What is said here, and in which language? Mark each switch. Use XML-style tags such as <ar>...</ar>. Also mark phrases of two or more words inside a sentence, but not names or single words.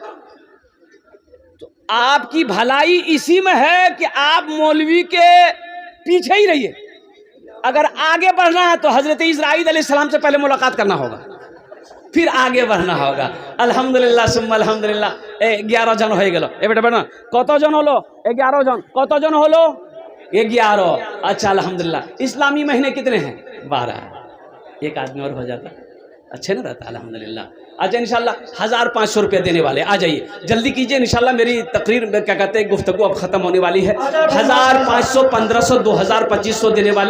<ur>تو آپ کی بھلائی اسی میں ہے کہ آپ مولوی کے پیچھے ہی رہیے۔ اگر آگے بڑھنا ہے تو حضرت اسرائیل علیہ السلام سے پہلے ملاقات کرنا ہوگا، پھر آگے بڑھنا ہوگا۔</ur> <ar>الحمدللہ ثم الحمدللہ۔</ar> <bn>11 জন হয়ে গেল। এ বেটা বেটা কতজন হলো? 11 জন। কতজন হলো?</bn> <ur>11। اچھا الحمدللہ۔ اسلامی مہینے کتنے ہیں؟ 12۔ ایک آدمی اور ہو جاتا اچھے نہ رہتا الحمدللہ۔ اچھا انشاءاللہ 1500 روپے دینے والے آ جائیے، جلدی کیجئے انشاءاللہ، میری تقریر کیا کہتے ہیں گفتگو اب ختم ہونے والی ہے۔ 1500 1500 2000 2500 دینے والے۔</ur>